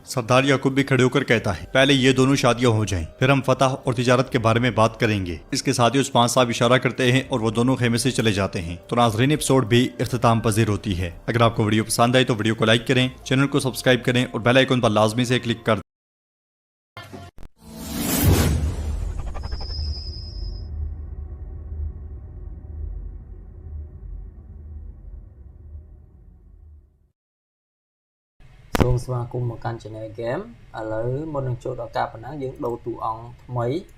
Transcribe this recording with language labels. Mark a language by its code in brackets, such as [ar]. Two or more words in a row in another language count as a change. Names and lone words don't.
[hi] सरदार याकूब भी खड़े होकर कहता है पहले ये दोनों शादियां हो जाएं, फिर हम फतह और तिजारत के बारे में बात करेंगे। इसके साथ ही उस्मान साहब इशारा करते हैं और वो दोनों खेमे से चले जाते हैं। तो नाज़रीन एपिसोड भी इख्तिताम पजीर होती है। अगर आपको वीडियो पसंद आई तो वीडियो को लाइक करें, चैनल को सब्सक्राइब करें और [en] bell icon [hi] पर लाजमी से क्लिक कर [km] សូមស្វាគមន៍មកកាន់ Channel Game ឥឡូវមុននឹងចូលដល់ការប៉ុណ្ណឹងយើងដូរតួអង្គថ្មី